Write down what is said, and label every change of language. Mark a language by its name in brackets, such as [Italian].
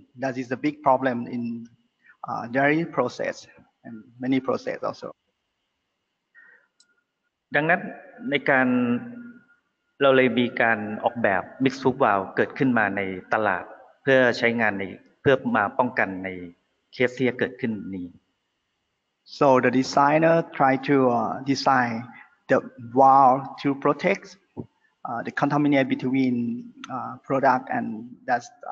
[English] That is the big problem in dairy process and many process also. [Thai] ดังนั้นในการเราเลยมีการออกแบบ mixed proof valve เกิดขึ้นมาในตลาดเพื่อใช้งานเพื่อมาป้องกันในเคสที่จะเกิดขึ้นนี้ [English] So the designer tried to design the valve to protect the contaminate between product and that's